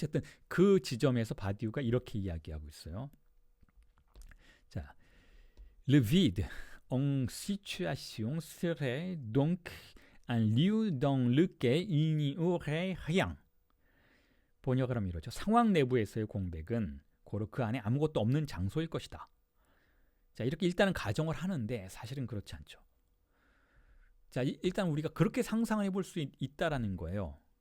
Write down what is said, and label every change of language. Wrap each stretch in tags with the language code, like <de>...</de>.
<ko>어쨌든 그 지점에서 바디우가 이렇게 이야기하고 있어요.</ko> <fr>자, le vide en situation serait donc un lieu dans lequel il n'y aurait rien.</fr> <ko>번역을 하면 이러죠. 상황 내부에서의 공백은 고로 그 안에 아무것도 없는 장소일 것이다. 자, 이렇게 일단은 가정을 하는데 사실은 그렇지 않죠. 자, 일단 우리가 그렇게 상상을 해볼 수 있다라는 거예요.</ko>